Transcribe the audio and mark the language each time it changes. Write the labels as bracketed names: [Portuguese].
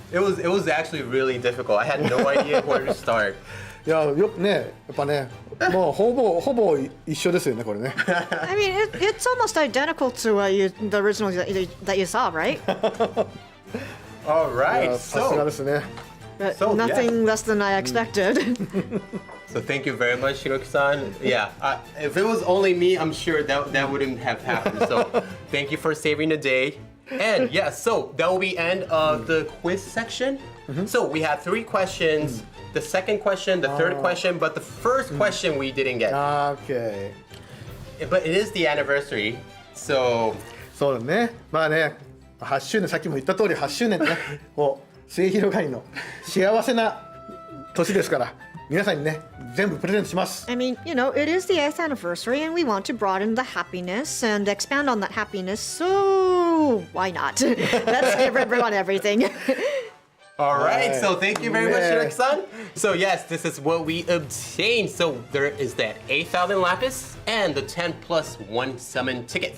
[English] Yes. It was actually really difficult. I had no idea where to start. [Japanese] いやよくねやっぱねもうほぼ一緒ですよねこれね。 [English] I mean, it's almost identical to the original that you saw, right? All [Japanese] い [English] right, [Japanese] やさすが [English] so [Japanese] ですね。 [English] But So, nothing less than I expected. So thank you very much, Hiroki-san. Yeah, if it was only me, I'm sure that wouldn't have happened. So thank you for saving the day. And yeah, so that will be end of the quiz section. So we have 3 questions. The second question, the third question, but the first question we didn't get. Okay. But it is the anniversary, so [Japanese] そうだね。まあね、8周年、さっきも言った通り8周年ね、こう末広がりの幸せな年ですから、皆さんにね、全部プレゼントします。 [English] I mean, you know, it is the 8th anniversary and we want to broaden the happiness and expand on that happiness, so why not? Let's give everyone everything. All right, Right. so thank you very much, Yeah. Hiroki-san. So yes, this is what we obtained. So there is that 8,000 lapis and the 10+1 summon ticket.